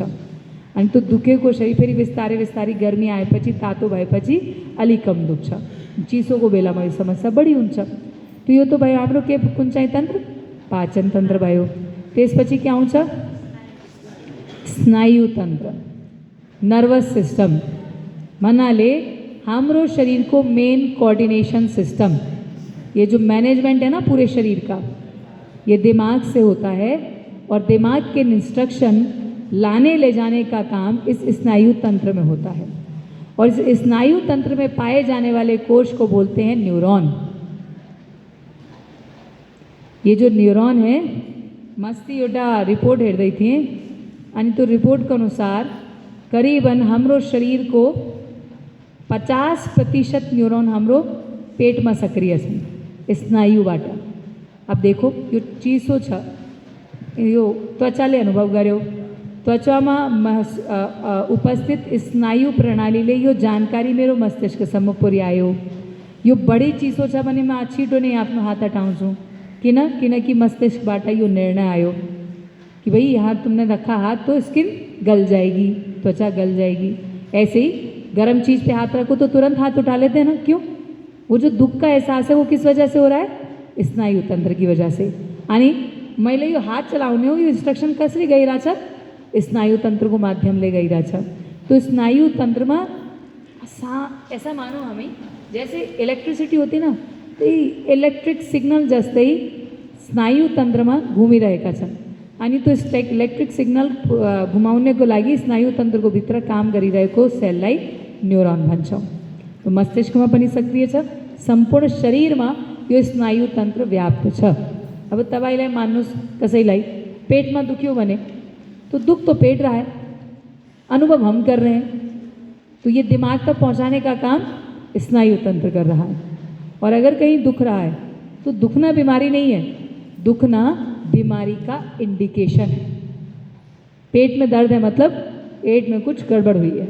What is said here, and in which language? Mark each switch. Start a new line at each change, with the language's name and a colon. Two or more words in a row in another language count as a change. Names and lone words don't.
Nepali: अनि तो दुखेको शरीर फेरि बिस्तारै बिस्तारै गर्मी आएपछि तातो भएपछि अलिक कम दुख्छ, चिसोको बेलामा यो समस्या बढी हुन्छ। तो यो तो भयो हाम्रो के कुन चाहिँ तन्त्र, पाचन तन्त्र भयो। त्यसपछि के आउँछ,
Hindi: स्नायु तंत्र,
English: nervous system,
Nepali: मनाले हाम्रो शरीर को
English: main coordination system,
Hindi: ये जो मैनेजमेंट है ना पूरे शरीर का, ये दिमाग से होता है, और दिमाग के इंस्ट्रक्शन लाने ले जाने का काम इस स्नायु तंत्र में होता है। और इस स्नायु तंत्र में पाए जाने वाले कोश को बोलते हैं न्यूरॉन। ये जो न्यूरॉन है,
Nepali: मस्ती एउटा रिपोर्ट हेर्दै थिएँ, अनि तो रिपोर्ट के अनुसार करीबन हाम्रो शरीर को 50% न्यूरॉन हाम्रो पेट में सक्रिय छन् स्नायुबाट।
Hindi: अब देखो
Nepali: यो चिसो छ, यो त्वचाले अनुभव गर्यो, त्वचामा उपस्थित स्नायु प्रणालीले यो जानकारी मेरो मस्तिष्कसम्म पुर्यायो। यो बढी चिसो छ भने म छिटो नै आफ्नो हात हटाउँछु, किनकि मस्तिष्कबाट यो निर्णय आयो कि
Hindi: भाई यहाँ तुमने रखा हाथ तो स्किन गल जाएगी, त्वचा गल जाएगी। ऐसे ही गर्म चीज़ पे हाथ रखो तो तुरंत हाथ उठा लेते हैं ना, क्यों? वो जो दुख का एहसास है वो किस वजह से हो रहा है, स्नायु तंत्र की वजह से।
Nepali: अनि मैले यो हाथ चलाउने हो, यो इंस्ट्रक्शन कसरी गइरहेछ, स्नायु तंत्र को माध्यमले गइरहेछ।
Hindi: तो स्नायु तंत्र में ऐसा मानो हमें जैसे इलेक्ट्रिसिटी होती ना, तो
English: electric signal
Hindi: जस्तै स्नायु तंत्र में
Nepali: घूमिरहेका छन्। अनि तो
English: electric signal
Nepali: घुमाउनेको लागि स्नायु तन्त्रको भित्र काम गरिरहेको सेललाई न्यूरॉन भन्छौँ। तो मस्तिष्कमा पनि सक्रिय छ, सम्पूर्ण शरीरमा यो स्नायु तन्त्र व्याप्त छ। अब तपाईलाई मान्नुस् कसैलाई पेटमा दुख्यो भने
Hindi: तो दुख तो पेट रहा है, अनुभव हम कर रहे हैं, तो ये दिमाग तक पहुंचाने का काम स्नायु तंत्र कर रहा है। और अगर कहीं दुख रहा है तो दुखना बीमारी नहीं है, दुखना बीमारी का इंडिकेशन है। पेट में दर्द है मतलब पेट में कुछ गड़बड़ हुई है।